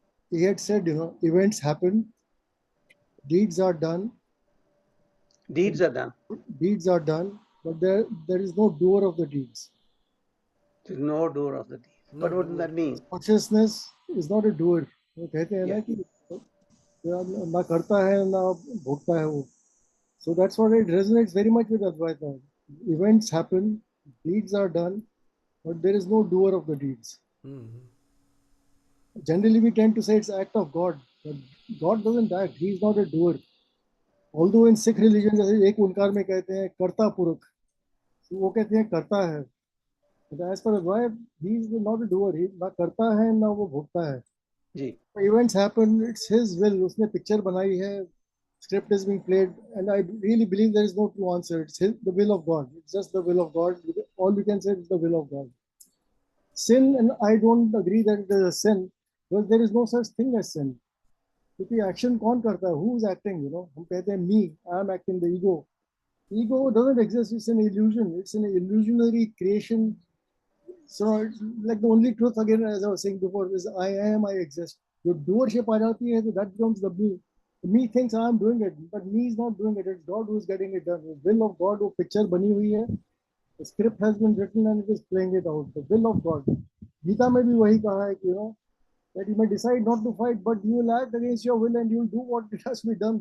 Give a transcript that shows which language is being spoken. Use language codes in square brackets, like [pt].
[en] He had said, events happen, deeds are done. Deeds are done. Deeds are done, but there is no doer of the deeds. There's no doer of the deeds. What would that mean? Consciousness is not a doer. [hi] वो कहते हैं ना कि ना करता है ना भोगता है वो. [en] So that's what it resonates very much with Advaita. Events happen, deeds are done, but there is no doer of the deeds. Generally, we tend to say it's an act of God, but God doesn't act. He is not a doer. Although in Sikh religion, [hi] जैसे एक ओंकार में कहते हैं कर्ता पुरुष, वो कहते हैं करता है. [en] But as far as why, he is not a doer. [hi] He ना करता है ना वो भोगता है. जी. [en] Events happen. It's his will. [hi] उसने पिक्चर बनाई है. [en] Script is being played, and I really believe there is no true answer. It's the will of God. It's just the will of God. All we can say is the will of God. Sin, and I don't agree that it is a sin, because there is no such thing as sin. [hi] क्योंकि action कौन करता है? [en] Who is acting? [hi] हम कहते हैं [en] me, I am acting, the ego. Ego doesn't exist. It's an illusion. It's an illusionary creation. So, like the only truth, again, as I was saying before, is I am, I exist. [hi] जो doership आ जाती है, तो [en] that becomes the me. Me thinks I am doing it, but me is not doing it. It's God who is getting it done. The will of God, [hi] वो picture बनी हुई है. [en] The script has been written and it is playing it out. The will of God. [hi] Gita में भी वही कहा है कि [en] that you may decide not to fight, but you will act against your will and you will do what has to be done.